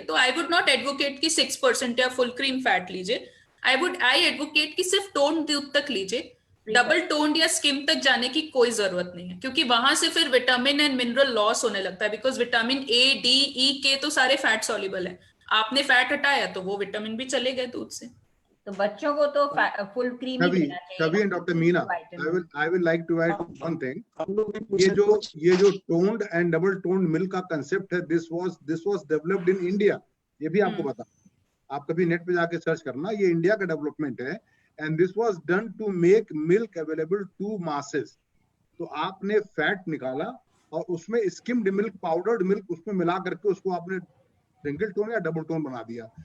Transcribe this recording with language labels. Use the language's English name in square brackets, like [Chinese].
[Hindi] तो I would not advocate कि 6% या फुल क्रीम फैट लीजिए, आई एडवोकेट कि सिर्फ टोन दूध तक लीजिए, डबल टोन्ड या स्किम तक जाने की कोई जरूरत नहीं है, क्योंकि वहां से फिर विटामिन एंड मिनरल लॉस होने लगता है, बिकॉज विटामिन ए, डी, ई, के तो सारे फैट सॉल्युबल है। आपने फैट हटाया तो वो विटामिन भी चले गए दूध से। तो बच्चों को तो फुल क्रीम ही देना चाहिए। [English] Shavi and Dr. Meena, I will like to add one thing. [Hindi] ये जो toned and double toned milk का कंसेप्ट है, this was developed in India. ये भी आपको बता, आप कभी नेट पे जाके सर्च करना, ये इंडिया का डेवलपमेंट है, and this was done to make milk available to masses. तो आपने फैट निकाला और उसमें स्किम्ड मिल्क, पाउडर्ड मिल्क उसमें मिला करके उसको आपने सिंगल टोन या डबल टोन बना दिया।